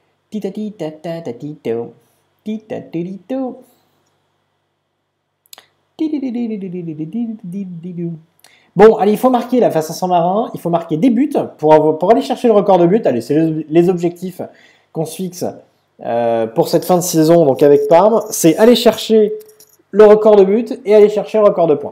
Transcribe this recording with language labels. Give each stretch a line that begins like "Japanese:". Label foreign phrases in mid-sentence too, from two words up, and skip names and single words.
French: Tita-tita-ta-ta-tito. Tita-tita-tito. Bon, allez, il faut marquer là face à Saint-Marin, il faut marquer des buts pour aller chercher le record de buts. Allez, c'est les objectifs qu'on se fixe pour cette fin de saison, donc avec Parme. C'est aller chercher le record de buts et aller chercher le record de points.